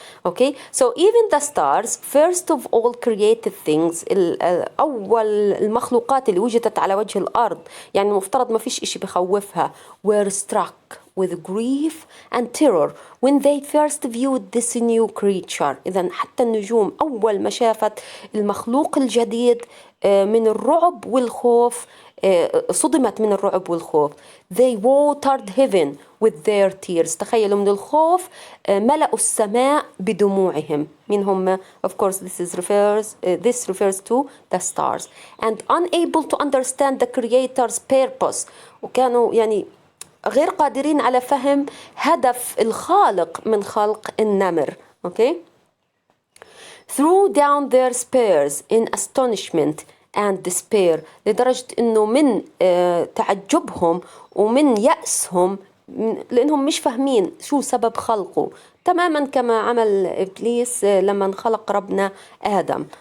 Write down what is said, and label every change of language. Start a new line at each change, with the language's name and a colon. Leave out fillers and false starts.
English: Okay, so even the stars, first of all created things،
Arabic: أول المخلوقات اللي وجدت على وجه الأرض، يعني المفترض ما فيش إشي بخوفها،
English: were struck with grief and terror when they first viewed this new creature.
Arabic: إذن حتى النجوم أول ما شافت المخلوق الجديد من الرعب والخوف، صدمت من الرعب والخوف.
English: They watered heaven with their tears.
Arabic: تخيلوا من الخوف ملأوا السماء بدموعهم. من هم؟
English: Of course this refers to the stars. And unable to understand the creator's purpose.
Arabic: وكانوا يعني غير قادرين على فهم هدف الخالق من خلق النمر.
English: Okay? Threw down their spears in astonishment and despair.
Arabic: لدرجة إنه من تعجبهم ومن يأسهم، لأنهم مش فاهمين شو سبب خلقه، تماما كما عمل إبليس لما خلق ربنا آدم.